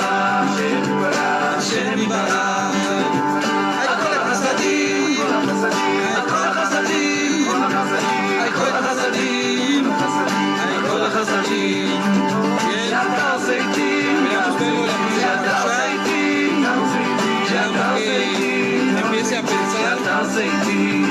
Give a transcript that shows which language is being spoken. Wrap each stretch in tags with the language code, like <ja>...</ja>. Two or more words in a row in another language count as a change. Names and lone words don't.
<he>השם יברך, על כל החסדים, על כל החסדים, על כל החסדים, על כל החסדים. שאתה עושה איתי, שאתה עושה איתי, שאתה עושה איתי,</he> <es>empiece a pensar</es> <he>שאתה עושה איתי.</he>